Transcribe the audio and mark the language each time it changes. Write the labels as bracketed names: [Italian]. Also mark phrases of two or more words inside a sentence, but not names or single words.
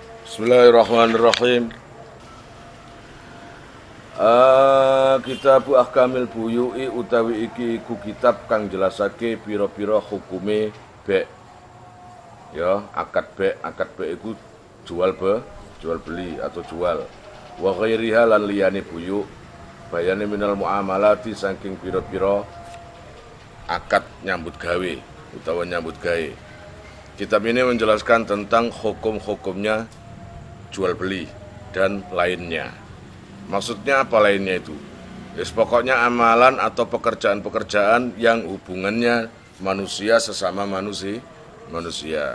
[Javanese] Bismillahirrahmanirrahim. Kitabu Ahkamil Buyu'i utawi iki iku kitab kang jelasake pira-pira hukume bek. Ya, akad bek iku jual beli atau jual. [Arabic] وغيرها [Javanese] lan liyane buyu. Bayane [Arabic] من المعاملات [Javanese] saking pira-pira akad nyambut gawe utawa nyambut gawe. [Indonesian] Kitab ini menjelaskan tentang hukum-hukumnya jual beli dan lainnya. Maksudnya apa lainnya itu? Pokoknya amalan atau pekerjaan-pekerjaan yang hubungannya manusia sesama manusia.